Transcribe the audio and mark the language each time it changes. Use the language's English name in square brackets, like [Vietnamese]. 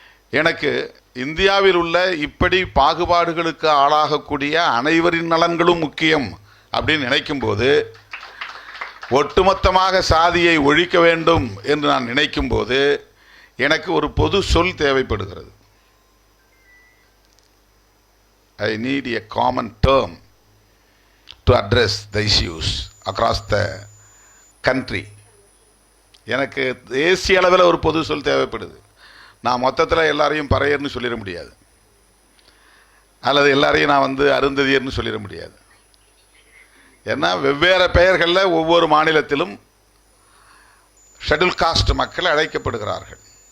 [Tamil] எனக்கு இந்தியாவில் உள்ள இப்படி பாகுபாடுகளுக்கு ஆளாகக்கூடிய அனைவரின் நலன்களும் முக்கியம் அப்படின்னு நினைக்கும்போது, ஒட்டுமொத்தமாக சாதியை ஒழிக்க வேண்டும் என்று நான் நினைக்கும்போது எனக்கு ஒரு பொது சொல் தேவைப்படுகிறது. [English] I need a common term to address the issues across the country. [Tamil] எனக்கு தேசிய அளவில் ஒரு பொது சொல் தேவைப்படுது. நான் மொத்தத்தில் எல்லாரையும் பறையர்னு சொல்லிட முடியாது, அல்லது எல்லாரையும் நான் அருந்ததியர்னு சொல்லிட முடியாது. ஏன்னா வெவ்வேறு பெயர்களில் ஒவ்வொரு மாநிலத்திலும் ஷெட்யூல் காஸ்ட் மக்கள் அழைக்கப்படுகிறார்கள்.